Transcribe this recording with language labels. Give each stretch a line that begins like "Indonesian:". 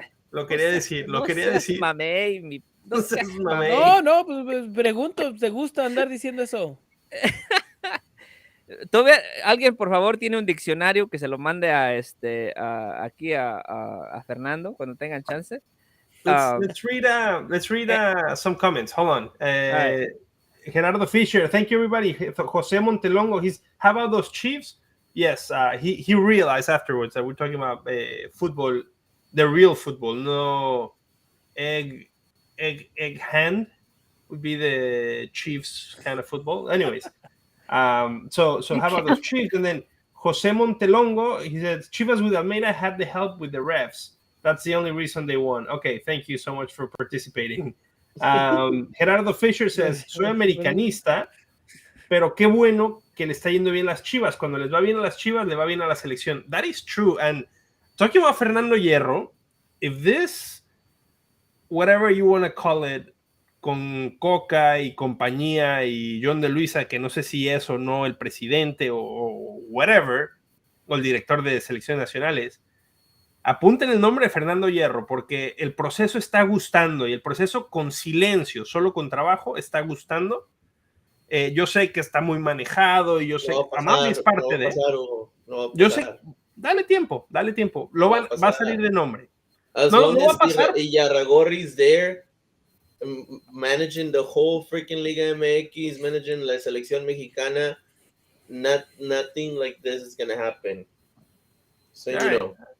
Spanish: Lo quería decir, No seas mamey, No seas mamey. No, pues pregunto, ¿te gusta andar diciendo eso? Todavía alguien, por favor, tiene un diccionario que se lo mande aquí a Fernando cuando tengan chance.
English: Let's read some comments. Hold on. right. Gerardo Fisher, thank you everybody. Jose Montelongo, how about those Chiefs? Yes, he realized afterwards that we're talking about football, the real football, no egg hand would be the Chiefs kind of football. Anyways, so how about those Chiefs? And then Jose Montelongo, he said Chivas with Almeida had the help with the refs. That's the only reason they won. Okay, thank you so much for participating.
Spanish: Gerardo Fisher says, soy americanista, pero qué bueno que le está yendo bien las Chivas. Cuando les va bien a las Chivas, le va bien a la selección.
English: That is true. And talking about Fernando Hierro, if this, whatever you want to call it,
Spanish: con Cocca y compañía y John de Luisa, que no sé si es o no el presidente o whatever, o el director de selecciones nacionales, apunten el nombre de Fernando Hierro, porque el proceso está gustando y el proceso con silencio, solo con trabajo, está gustando. Yo sé que está muy manejado y yo sé que Amable es parte de... Yo sé, dale tiempo. Va a salir de nombre.
English: As long as Yarragorri's there, managing the whole freaking Liga MX, managing
Spanish: la selección mexicana,
English: nothing like this is going to happen. So, you know.